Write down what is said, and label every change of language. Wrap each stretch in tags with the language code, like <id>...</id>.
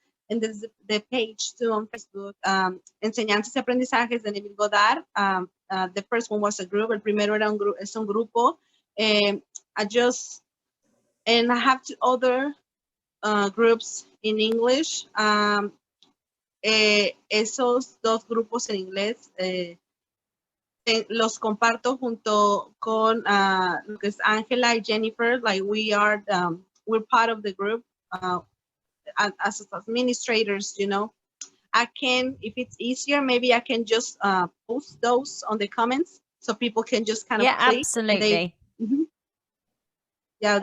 <en>And there's the page too on Facebook, Enseñanzas y Aprendizajes de Neville Goddard. The first one was a group,</en> <es>el primero era es un grupo.</es> <en>And I have two other groups in English.</en> <es>Esos dos grupos en inglés los comparto junto con lo que es Angela y Jennifer.</es> <en>Like we're part of the group as administrators, you know. I can, if it's easier, maybe I can just post those on the comments so people can just kind of click. Absolutely. Yeah, they'll</en>